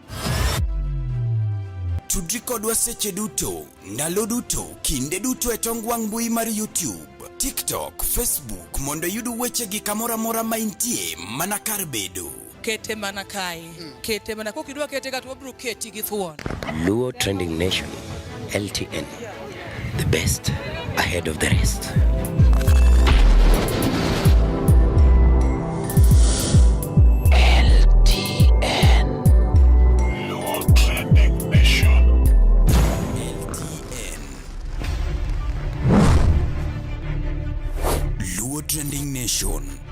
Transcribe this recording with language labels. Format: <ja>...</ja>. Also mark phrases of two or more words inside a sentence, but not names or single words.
<luo>Tudri kodwa seche duto, ndalo duto, kinde duto e tong wang' mbui mar YouTube, TikTok, Facebook mondo yud wechegi kamora mora ma intie mana kar bedo. Kete mana kae. Kete mana kokidwa kete ka to wabro keti gi thuon. Luo Trending Nation, LTN,</luo> <en>the best ahead of the rest. LTN. Luo Trending Nation. LTN. Luo Trending Nation.</en>